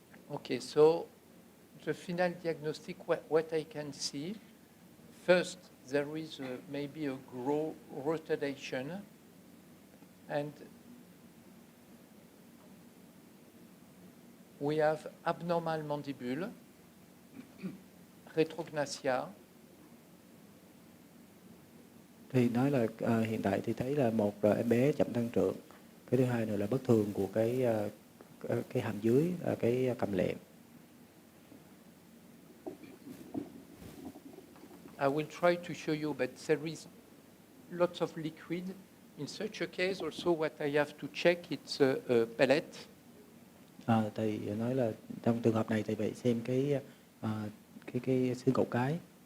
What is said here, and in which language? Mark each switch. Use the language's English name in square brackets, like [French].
[English] Okay, so the final diagnostic, what I can see, first there is maybe a rotation, and we have abnormal mandibule, retrognathia. [Vietnamese] Thì nói là hiện tại thì thấy là một là em bé chậm tăng trưởng, cái thứ hai nữa là bất thường của cái hàm dưới, cái cầm lệm. [English] I will try to show you, but there is lots of liquid. In such a case, also what I have to check, it's a pellet. [Vietnamese] Thầy nói là trong trường hợp này thầy phải xem cái xương cổ cái.